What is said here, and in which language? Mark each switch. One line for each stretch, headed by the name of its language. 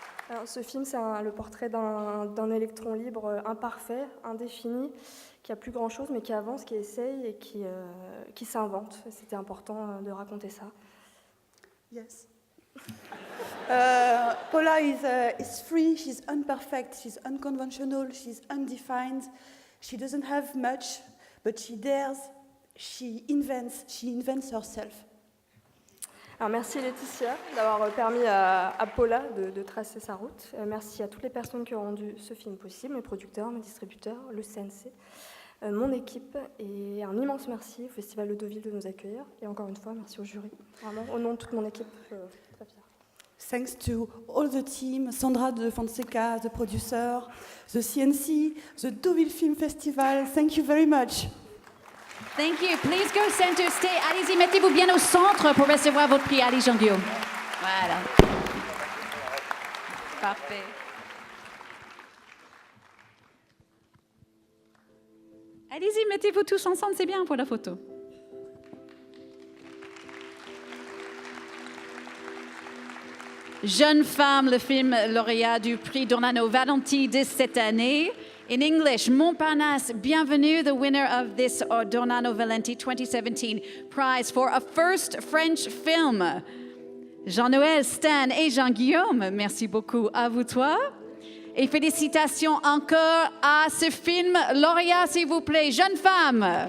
French: Alors, ce film, c'est le portrait d'un électron libre imparfait, indéfini, qui a plus grand-chose, mais qui avance, qui essaye et qui s'invente. C'était important de raconter ça.
English: Yes. Paula is free, she's imperfect, she's unconventional, she's undefined. She doesn't have much, but she dares, she invents herself.
French: Alors, merci Laetitia d'avoir permis à Paula de tracer sa route. Merci à toutes les personnes qui ont rendu ce film possible, mes producteurs, mes distributeurs, le CNC, mon équipe, et un immense merci au Festival de Deauville de nous accueillir. Et encore une fois, merci au jury. Vraiment, au nom de toute mon équipe, très fière.
English: Thanks to all the team, Sandra de Fonseca, the producer, the CNC, the Deauville Film Festival. Thank you very much. Thank you. Please go center stage.
French: Allez-y, mettez-vous bien au centre pour recevoir votre prix. Allez, Jean-Guillaume. Voilà. Parfait. Allez-y, mettez-vous tous ensemble, c'est bien pour la photo. Jeune femme, le film lauréat du prix Ornano Valenti de cette année.
English: In English, Montparnasse,
French: bienvenue,
English: the winner of this Ornano Valenti 2017 prize for a first French film.
French: Jean-Noël, Stan et Jean-Guillaume, merci beaucoup à vous trois. Et félicitations encore à ce film lauréat, s'il vous plaît, jeune femme.